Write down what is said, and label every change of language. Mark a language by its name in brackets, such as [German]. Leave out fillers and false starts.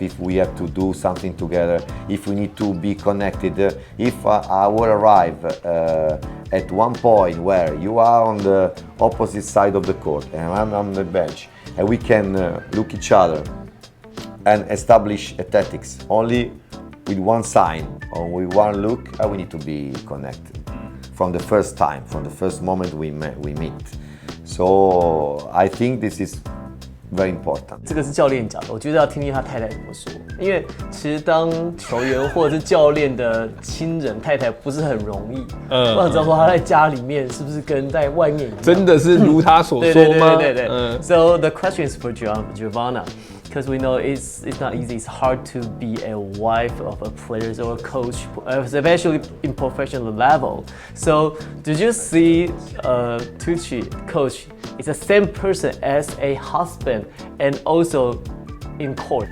[English] If we have to do something together, if we need to be connected, if I will arrive at one point where you are on the opposite side of the court and I'm on the bench, and we can look each other and establish a tactics only with one sign or with one look, we need to be connected. From the first time, from the first moment we meet. So I think this is very important. [Chinese] 这个是教练讲的，我觉得要听听他太太怎么说。因为其实当球员或者是教练的亲人太太不是很容易。我想知道说他在家里面是不是跟在外面一样？真的是如他所说吗？对。 [English] So the question is for Giovanna. Because we know it's not easy. It's hard to be a wife of a player or a coach, especially in professional level. So, did you see TUCCI coach is the same person as a husband and also in court?